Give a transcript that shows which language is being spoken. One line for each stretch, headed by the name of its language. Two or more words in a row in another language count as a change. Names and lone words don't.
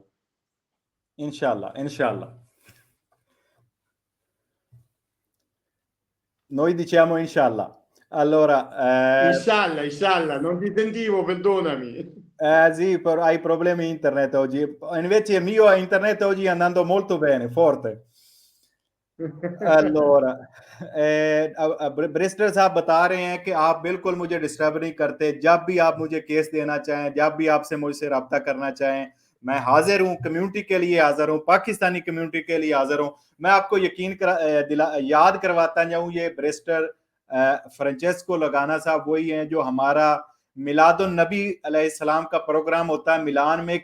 Arabic: إن شاء الله، إن شاء الله.
Italian: Noi diciamo inshallah. Allora,
Arabic: إن شاء الله، إن شاء الله,
Italian: non ti sentivo, perdonami. sì, hai problemi internet oggi. Invece il mio internet oggi è andando molto bene, forte.
Urdu: allora برسٹر صاحب بتا رہے ہیں کہ آپ بالکل مجھے ڈسٹرب نہیں کرتے، جب بھی آپ مجھے کیس دینا چاہیں، جب بھی آپ سے مجھ سے رابطہ کرنا چاہیں، میں حاضر ہوں، کمیونٹی کے لیے حاضر ہوں، پاکستانی کمیونٹی کے لیے حاضر ہوں. میں آپ کو یاد کرواتا جاؤں، یہ برسٹر فرانچیسکو لگانا صاحب وہی ہیں جو ہمارا میلاد النبی علیہ السلام کا پروگرام ہوتا ہے میلان میں.